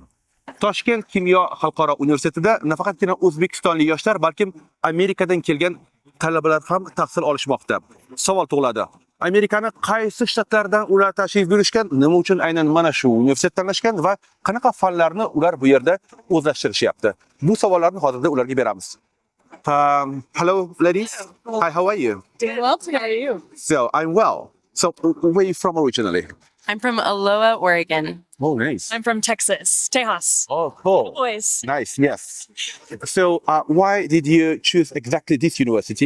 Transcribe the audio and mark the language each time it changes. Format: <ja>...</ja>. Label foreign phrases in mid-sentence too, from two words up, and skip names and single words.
<uz>Toshkent Kimyo xalqaro universitetida nafaqatgina o'zbekistonlik yoshlar, balkim Amerikadan kelgan talabalar ham tahsil olishmoqda. Savol tug'iladi. Amerikani qaysi shtatlardan ular tashrif buyurishgan, nima uchun aynan mana shu universitet tanlashgan va qanaqa fanlarni ular bu yerda o'zlashtirishyapti? Bu savollarni hozirda ularga beramiz.</uz> <en>Hello ladies. Hi, how are you? Doing well. How are you? So, I'm well. So, where are you from originally? I'm from Aloha, Oregon. Oh, nice. I'm from Texas, Tejas. Oh, cool. Boys. Nice, yes. So, why did you choose exactly this university?</en>